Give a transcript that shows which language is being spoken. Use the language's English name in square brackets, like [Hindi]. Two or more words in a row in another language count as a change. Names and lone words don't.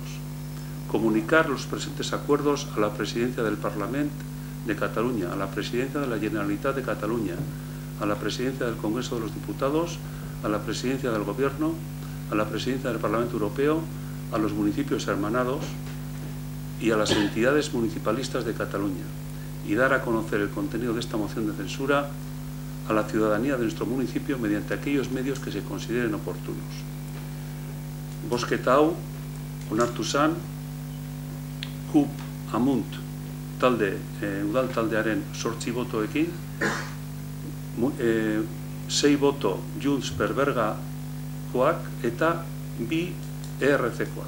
[Spanish] Comunicar los presentes acuerdos a la Presidencia del Parlamento de Cataluña, a la Presidencia de la Generalitat de Cataluña, a la Presidencia del Congreso de los Diputados, a la Presidencia del Gobierno, a la Presidencia del Parlamento Europeo, a los municipios hermanados y a las entidades municipalistas de Cataluña, y dar a conocer el contenido de esta moción de censura a la ciudadanía de nuestro municipio mediante aquellos medios que se consideren oportunos. [Basque] Bozketa hau onartu zen CUP Amunt udal taldearen 8 botoekin, 6 boto Junts per Bergakoak eta 2 ERC-koak.